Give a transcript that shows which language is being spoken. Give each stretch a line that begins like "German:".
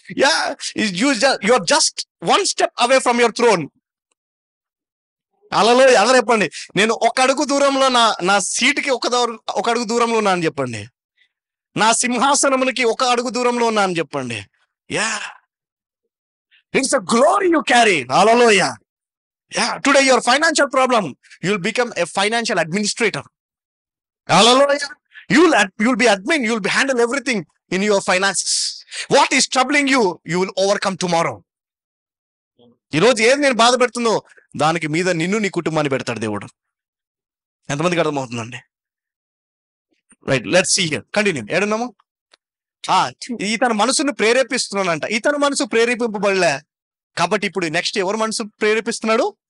English: Yeah, you are just one step away from your throne. Hallelujah.
Telugu: అందరూ చెప్పండి, నేను ఒక అడుగు దూరంలో నా సీటుకి ఒక అడుగు దూరంలో ఉన్నా అని చెప్పండి. నా సింహాసనమునికి ఒక అడుగు దూరంలో ఉన్నా అని చెప్పండి.
English: Yeah, it's a glory you carry. Hallelujah. Yeah, today your financial problem, you'll become a financial administrator. Hallelujah. You'll be admin, you'll be handle everything in your finances. What is troubling you, you will overcome tomorrow.
Telugu: ఈ రోజు ఏది నేను బాధ పెడుతుందో దానికి మీద నిన్ను నీ కుటుంబాన్ని పెడతాడు దేవుడు. ఎంతమందికి అర్థమవుతుందండి?
English: Right, let's see here. Continue.
Telugu: ఏడున్నాము? ఇతని మనసును ప్రేరేపిస్తున్నానంట. ఇతని మనసు ప్రేరేపింపబడలే కాబట్టి ఇప్పుడు నెక్స్ట్ ఎవరు మనసు ప్రేరేపిస్తున్నాడు?